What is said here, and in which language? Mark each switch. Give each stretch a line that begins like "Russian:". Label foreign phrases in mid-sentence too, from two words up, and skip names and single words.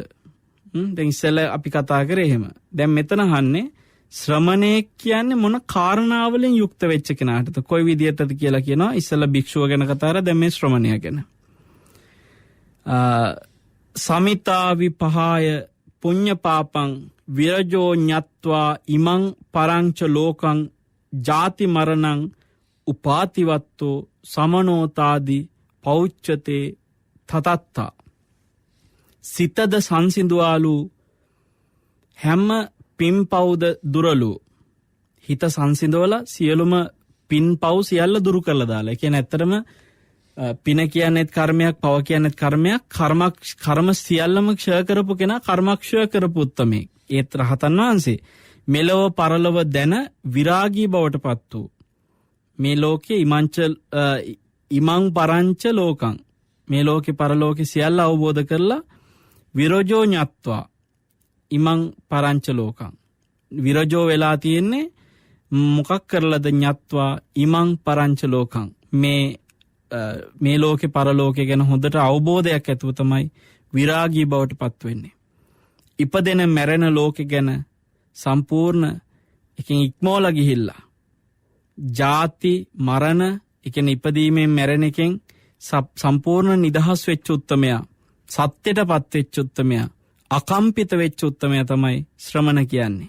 Sinhala: දැන් ඉස්සෙල්ලා අපි කතා කරේ එහෙම. දැන් මෙතන අහන්නේ ශ්‍රමණයෙක් කියන්නේ මොන කාරණාවලින් යුක්ත වෙච්ච කෙනාටද? කොයි විදියටද කියලා කියනවා. ඉස්සෙල්ලා භික්ෂුව ගැන කතා කරා, දැන් මේ ශ්‍රමණයා ගැන.
Pali: සමිතා විපහාය පුඤ්ඤ පාපං විරජෝ ඤත්වා ඉමං පරංච ලෝකං ජාති මරණං උපාතිවත්තෝ සමනෝතාදි පෞච්චතේ තතත්තා.
Sinhala: සිතද සංසිඳුවාලු හැම පින්පව්ද දුරලු. හිත සංසිඳවල සියලුම පින්පව් සියල්ල දුරු කරලා දාලා. ඒ කියන්නේ ඇත්තටම පින කියන්නේත් කර්මයක්, පව කියන්නේත් කර්මයක්. කර්ම සියල්ලම ක්ෂය කරපු කෙනා කර්මක්ෂය කරපු උත්තමයෙක්. ඒත් රහතන් වහන්සේ මෙලව පරලව දැන විරාගී බවට පත් වූ මේ ලෝකයේ
Pali: ඉමං පරංච ලෝකං,
Sinhala: මේ ලෝකේ පරලෝකේ සියල්ල අවබෝධ කරලා
Pali: විරජෝ ඤත්වා ඉමං පරංච ලෝකං.
Sinhala: විරජෝ වෙලා තියෙන්නේ මොකක් කරලාද?
Pali: ඤත්වා ඉමං පරංච ලෝකං.
Sinhala: මේ ලෝකේ පරලෝකේ ගැන හොඳට අවබෝධයක් ඇතුව තමයි විරාගී බවට පත් වෙන්නේ. ඉපදෙන මැරෙන ලෝකෙ ගැන සම්පූර්ණ එකකින් ඉක්මෝලා ගිහිල්ලා ජාති මරණ, ඒ කියන්නේ ඉපදීමෙන් මැරෙන එකෙන් සම්පූර්ණ නිදහස් වෙච්ච උත්තමයා, සත්‍යයටපත් වෙච්ච උත්තමයා, අකම්පිත වෙච්ච උත්තමයා තමයි ශ්‍රමණ කියන්නේ.